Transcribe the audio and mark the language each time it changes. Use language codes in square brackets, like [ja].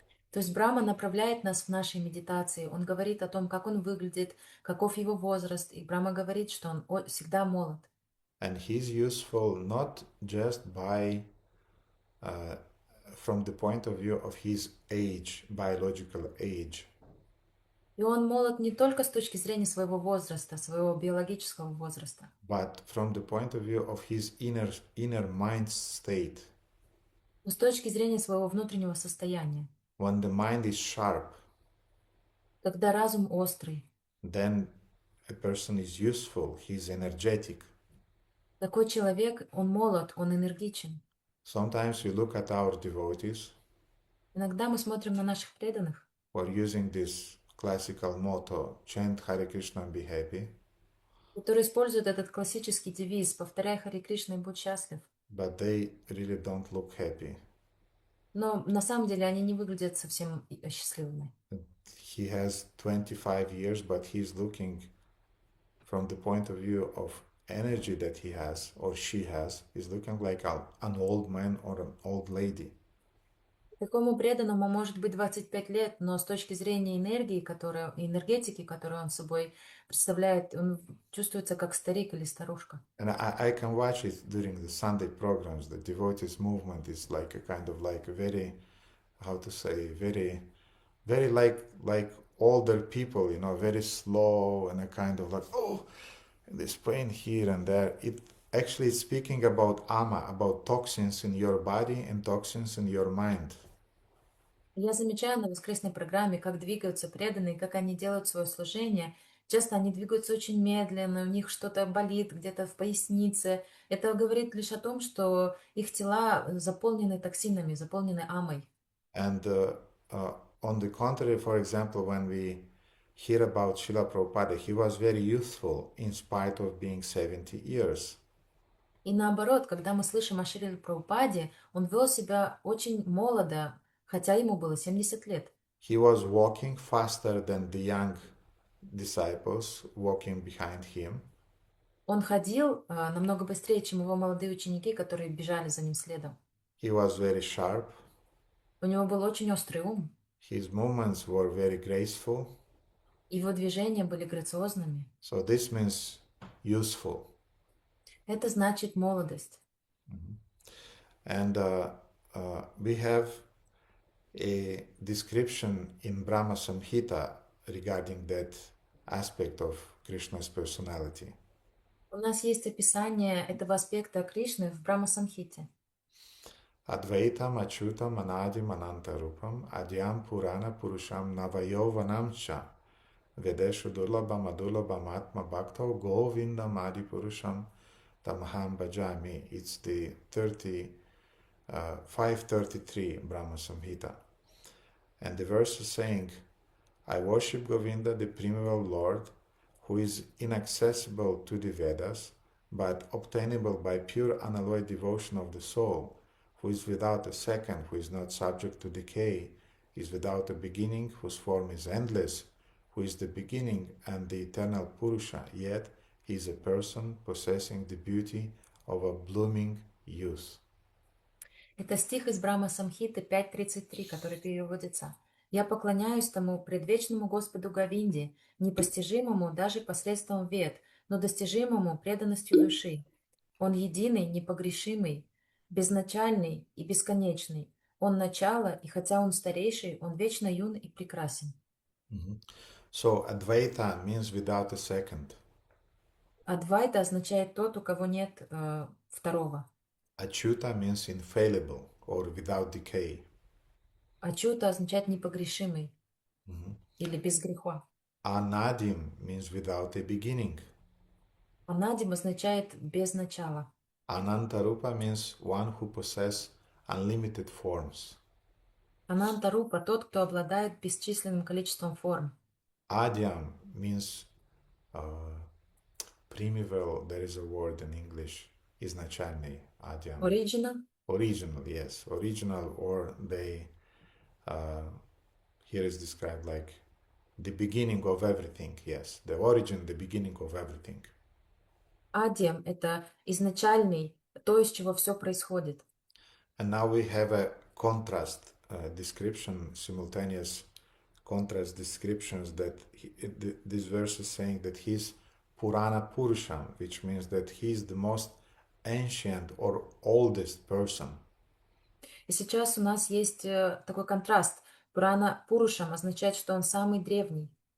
[ru] То есть Брахма направляет нас в нашей медитации. Он говорит о том, как он выглядит, каков его возраст. И Брахма говорит, что он всегда молод. [en] And he's useful not just by from the point of view of his age, biological age. [ru] И он молод не только с точки зрения своего возраста, своего биологического возраста, [en] but from the point of view of his inner mind state. [ru] но с точки зрения своего внутреннего состояния. [en] When the mind is sharp, [ru] Когда разум острый, [en] then a person is useful, he's energetic. [ru] такой человек, он молод, он энергичен. [en] Sometimes we look at our devotees [ru] Иногда мы смотрим на наших преданных, [en] who are using this classical motto, chant Hare Krishna and be happy, [ru] которые используют этот классический девиз «Повторяй Харе Кришна и будь счастлив». [en] but they really don't look happy. [ru] Но на самом деле они не выглядят совсем счастливыми. [en] He has 25 years, but he's looking from the point of view of energy that he has or she has, is looking like an old man or an old lady. [ru] Такому преданному может быть 25 лет, но с точки зрения энергетики, которую он собой представляет, он чувствуется как старик или старушка. [en] And I can watch it during the Sunday programs. The devotees movement is like a kind of like a very, how to say, very like older people, very slow and a kind of like, oh, this pain here and there. It actually is speaking about ama, about toxins in your body and toxins in your mind. [ru] Я замечаю на воскресной программе, как двигаются преданные, как они делают свое служение. Часто они двигаются очень медленно, у них что-то болит где-то в пояснице. Это говорит лишь о том, что их тела заполнены токсинами, заполнены амой. [en] And on the contrary, for example, when we hear about Srila Prabhupada, he was very youthful in spite of being 70 years. [ru] И наоборот, когда мы слышим о Шриле Прабхупаде, он вел себя очень молодо, хотя ему было 70 лет. [en] He was walking faster than the young disciples walking behind him. [ru] Он ходил намного быстрее, чем его молодые ученики, которые бежали за ним следом. [en] He was very sharp. [ru] У него был очень острый ум. [en] His movements were very graceful. [ru] Его движения были грациозными. [en] So this means useful. [ru] Это значит молодость. [en] And we have a description in Brahma Samhita regarding that aspect of Krishna's personality. [ru] У нас есть описание этого аспекта Кришны в Брахма-самхите. [sa] Advaitam Achyutam Anadim Anantarupam Adyam Purana Purusham Navayovanam Cha Vedeshu Durlabham Adurlabham Atma Bhakto Govindam Adi Purusham Tamaham Bhajami. [en] It's the 533 Brahma Samhita. And the verse is saying, I worship Govinda, the primeval Lord, who is inaccessible to the Vedas, but obtainable by pure unalloyed devotion of the soul, who is without a second, who is not subject to decay, is without a beginning, whose form is endless, who is the beginning and the eternal Purusha, yet he is a person possessing the beauty of a blooming youth. [ru] Это стих из Брахма Самхиты 5.33, который переводится: Я поклоняюсь тому предвечному Господу Говинде, непостижимому даже посредством вед, но достижимому преданностью души. Он единый, непогрешимый, безначальный и бесконечный. Он начало, и хотя он старейший, он вечно юн и прекрасен. [en] So Advaita means without a second. [ru] Адвайта означает тот, у кого нет второго. [en] Achyuta means infallible or without decay. [ru] Ачута означает непогрешимый или без греха. [en] Anadim means without a beginning. [ru] Анадим означает без начала. [en] Anantarupa means one who possesses unlimited forms. [ru] Анантарупа – тот, кто обладает бесчисленным количеством форм. [en] Adyam means primeval, there is a word in English, изначальный, Adyam. Original. Original, yes. Original, or they, here is described like the beginning of everything, yes. The origin, the beginning of everything. [ru] Адиам – это изначальный, то, из чего все происходит. [en] And now we have a contrast description, simultaneous contrast descriptions that this verse is saying that he's Purana Purusham, which means that he's the most ancient or oldest person. [ru] И сейчас у нас есть такой контраст. Пурана Пурушам означает, что он самый древний.